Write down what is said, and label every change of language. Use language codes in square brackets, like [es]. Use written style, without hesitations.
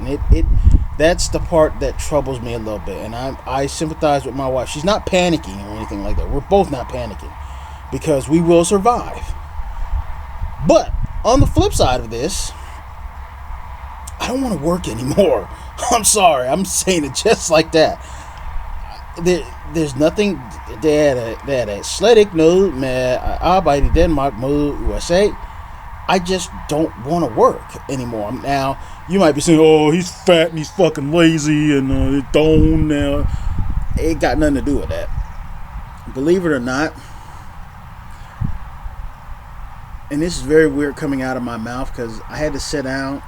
[en] And that's the part that troubles me a little bit. And I sympathize with my wife. She's not panicking or anything like that. We're both not panicking because we will survive. But on the flip side of this, I don't want to work anymore. I'm sorry. I'm saying it just like that. There's nothing. [da] Det er slet ikke noget med at arbejde i Denmark mod USA. [en] I just don't want to work anymore. Now, you might be saying, oh, he's fat and he's fucking lazy and don't now. It got nothing to do with that. Believe it or not, and this is very weird coming out of my mouth because I had to sit down.